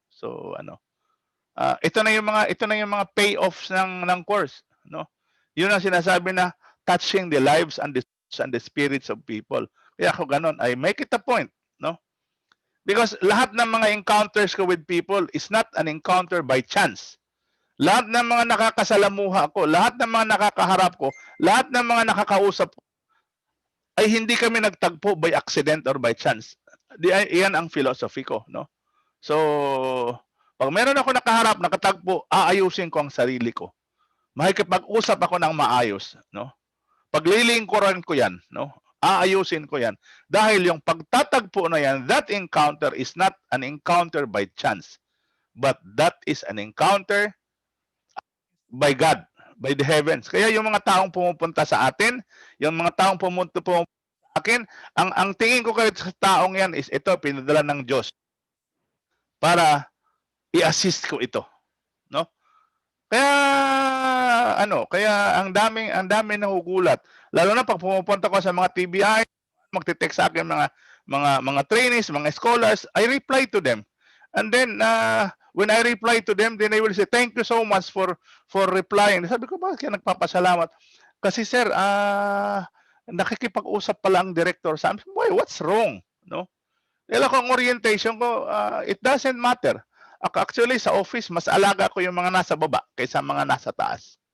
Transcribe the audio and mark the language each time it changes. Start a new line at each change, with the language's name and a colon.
Filipino: So ito na yung mga payoffs ng course, no? Yun ang sinasabi na
English: touching the lives and the spirits of people.
Filipino: Kaya ako ganun,
English: I make it a point, no? Because
Filipino: lahat ng mga
English: encounters ko with people is not an encounter by chance.
Filipino: Lahat ng mga nakakasalamuha ko, lahat ng mga nakakaharap ko, lahat ng mga nakakausap ko, ay hindi kami nagtagpo
English: by accident or by chance.
Filipino: Iyan ang philosophy ko, no? So, pag meron ako nakaharap, nakatagpo, aayusin ko ang sarili ko. Makikipag-usap ako ng maayos, no? Paglilingkuran ko yan, no? Aayusin ko yan. Dahil yung pagtatagpo na yan,
English: that encounter is not an encounter by chance, but that is an encounter by God, by the heavens.
Filipino: Kaya yung mga taong pumupunta sa atin, yung mga taong pumunta sa akin, ang tingin ko kayo sa taong yan is ito, pinadala ng Diyos para i-assist ko ito, no? Kaya kaya ang daming nagugulat. Lalo na pag pumupunta ko sa mga TBI, magte-text sa akin mga trainees, mga scholars,
English: I reply to them. And then when I reply to them, then they will say, "Thank you so much for replying."
Filipino: Sabi ko, "Bakit kaya nagpapasalamat?" Kasi sir, nakikipag-usap pala ang director sa amin.
English: Why, what's wrong?
Filipino: No? Dahil ako ang orientation ko,
English: it doesn't matter.
Filipino: Actually, sa office, mas alaga ko yung mga nasa baba kaysa mga nasa taas.